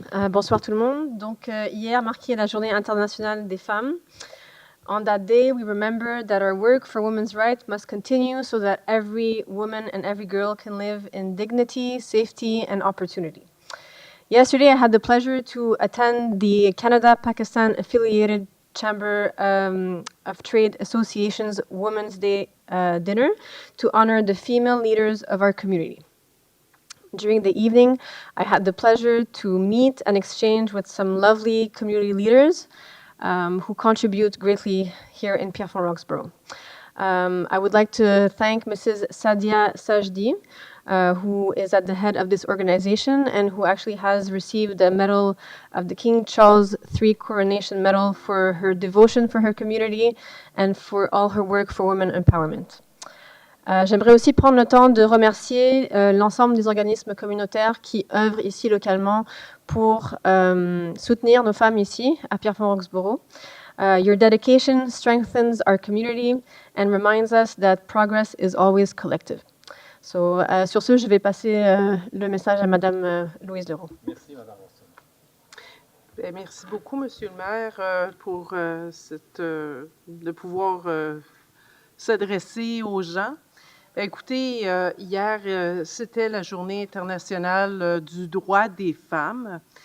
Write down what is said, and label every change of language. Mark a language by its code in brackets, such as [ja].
[fr] Bonsoir tout le monde. Donc, hier marquait la Journée internationale des femmes. [en] On that day, we remember that our work for women's rights must continue so that every woman and every girl can live in dignity, safety, and opportunity. Yesterday, I had the pleasure to attend the Canada-Pakistan affiliated Chamber of Trade Association's Women's Day dinner to honor the female leaders of our community. During the evening, I had the pleasure to meet and exchange with some lovely community leaders who contribute greatly here in Pierrefonds-Roxboro. I would like to thank Mrs. Sadia Sajdi, who is at the head of this organization and who actually has received the Medal of the King Charles III Coronation Medal for her devotion for her community and for all her work for women empowerment. [fr] J'aimerais aussi prendre le temps de remercier l'ensemble des organismes communautaires qui œuvrent ici localement pour soutenir nos femmes ici à Pierrefonds-Roxboro. [en] Your dedication strengthens our community and reminds us that progress is always collective. [fr] So, sur ce, je vais passer le message à Madame Louise Leroux. Merci, Madame Austin. Bien, merci beaucoup, Monsieur le maire, pour de pouvoir s'adresser aux gens. Bien, écoutez, hier, c'était la Journée internationale du droit des femmes.